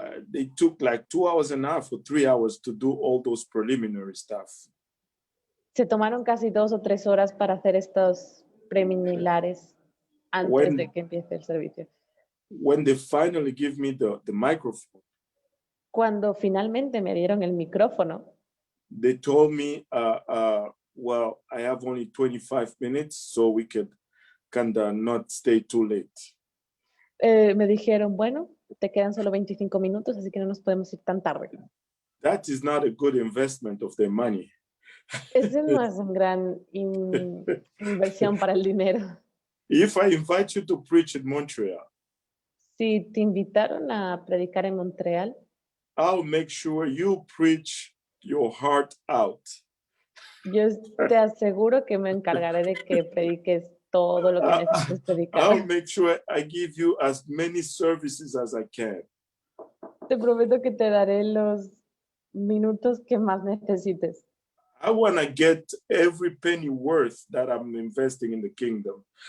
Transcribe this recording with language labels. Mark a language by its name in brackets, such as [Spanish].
[English] they took like 2 hours and a half or 3 hours to do all those preliminary stuff. [Spanish] se tomaron casi 2 o 3 horas para hacer estos preliminares antes de que empiece el servicio. [English] When they finally give me the microphone, [Spanish] Cuando finalmente me dieron el micrófono, [English] they told me, well, I have only 25 minutes, so we could kind of not stay too late. [Spanish] me dijeron, bueno, te quedan solo 25 minutos, así que no nos podemos ir tan tarde. [English] That is not a good investment of their money. [Spanish] Ese no es una gran inversión para el dinero. [English] If I invite you to preach in Montreal, [Spanish] Si te invitaron a predicar en Montreal, [English] I'll make sure you preach your heart out. [Spanish] yo te aseguro que me encargaré de que prediques todo lo que necesites predicar. [English] I'll make sure I give you as many services as I can. [Spanish] Te prometo que te daré los minutos que más necesites. [English] I want to get every penny worth that I'm investing in the kingdom.